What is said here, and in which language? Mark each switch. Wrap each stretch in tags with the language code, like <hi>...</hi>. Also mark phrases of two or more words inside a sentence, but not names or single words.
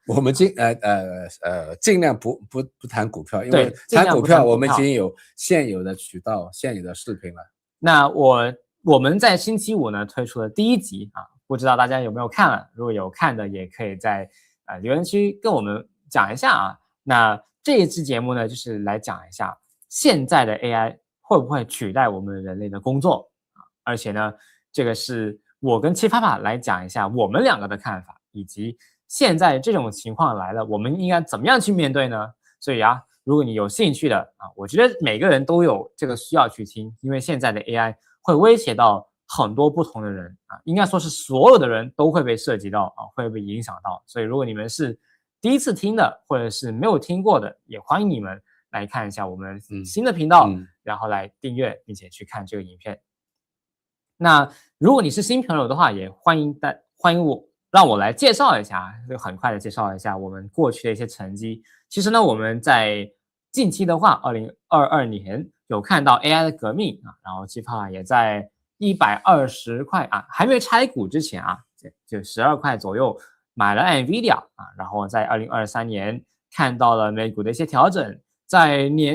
<zh>我們盡量不談股票，因為談股票我們已經有現有的渠道、現有的視頻了。那我們在星期五呢推出了第一集不知道大家有沒有看了？如果有看的，也可以在留言區跟我們講一下那這一期節目呢，就是來講一下現在的 AI 會不會取代我們人類的工作而且呢，這個是我跟七爸爸來講一下我們兩個的看法，以及現在這種情況來了，我們應該怎麼樣去面對呢？所以啊，如果你有興趣的啊，我觉得每个人都有這個需要去聽，因為現在的 AI 會威脅到很多不同的人啊，應該說是所有的人都會被涉及到啊，會被影響到。所以如果你們是第一次聽的，或者是沒有聽過的，也歡迎你們來看一下我們新的頻道，然後來訂閱並且去看這個影片。那如果你是新朋友的話，也歡迎讓我來介紹一下，就很快的介紹一下我們過去的一些成績。其實呢，我們在近期的話，2022年有看到 AI 的革命啊，然後七爸也在120塊啊，還沒拆股之前啊，就12塊左右買了 NVIDIA 啊，然後在2023年看到了美股的一些調整，在</zh>